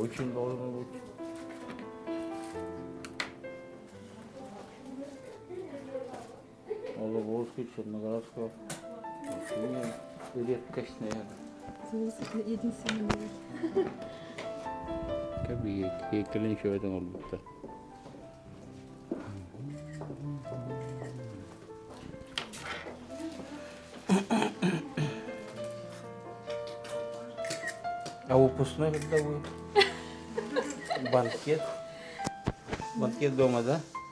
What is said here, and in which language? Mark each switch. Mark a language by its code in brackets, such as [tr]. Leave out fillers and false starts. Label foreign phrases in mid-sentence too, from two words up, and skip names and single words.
[ru] должен быть. Вологодский, Черноградского. Редкость, наверное. Единственный. [tr] Tabii heykelin şöyle olmakta. [ru] А выпускной когда будет? Банкет? Банкет дома, да?